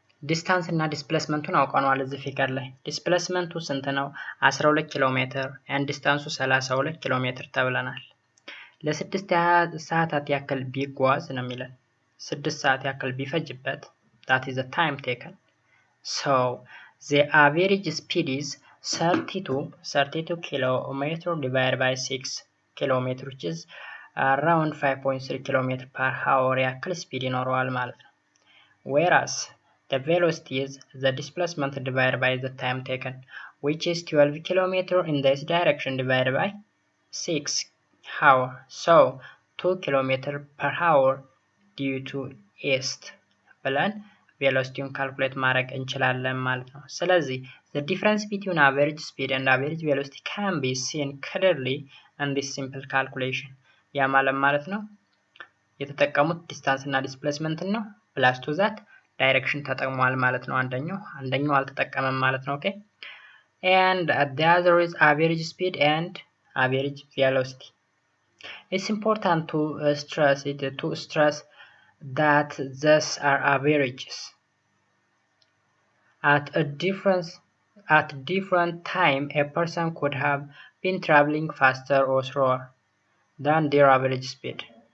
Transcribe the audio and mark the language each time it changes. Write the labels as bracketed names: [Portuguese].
[Amharic] ዲስታንስ እና ዲስፕሌስመንቱን አውቀናል። እዚህ ፊገር ላይ ዲስፕሌስመንቱ ስንት ነው? 12 ኪሎ ሜትር and ዲስታንሱ 32 ኪሎ ሜትር ተብለናል። ለ6 ሰዓታት ያክል ቢጓዝ ነው የሚለን። 6 ሰዓት ያክል ቢፈጅበት [English] that is the time taken. So the average speed is 32 kilometer divided by 6 kilometer which is around 5.3 kilometer per hour [Amharic] ያክል ስፒድ ይኖረዋል ማለት ነው። [English] whereas the velocity is the displacement divided by the time taken which is 12 kilometer in this direction divided by 6 hour. So 2 kilometer per hour due to east [Amharic] ብለን ቬሎሲቲውን ካልኩሌት ማድረግ እንችላለን ማለት ነው። [English] ስለዚህ the difference between average speed and average velocity can be seen clearly in this simple calculation. [Amharic] ያ ማለት ነው የተጠቀሙት ዲስታንስ እና ዲስፕሌስመንት ነው ፕላስ ቱ ዛት ዳይሬክሽን ተጠቅሟል ማለት ነው። አንደኛው አልተጠቀመም ማለት ነው። ኦኬ [English] and the other is average speed and average velocity. It's important to stress that these are averages. At different time a person could have been traveling faster or slower than their average speed.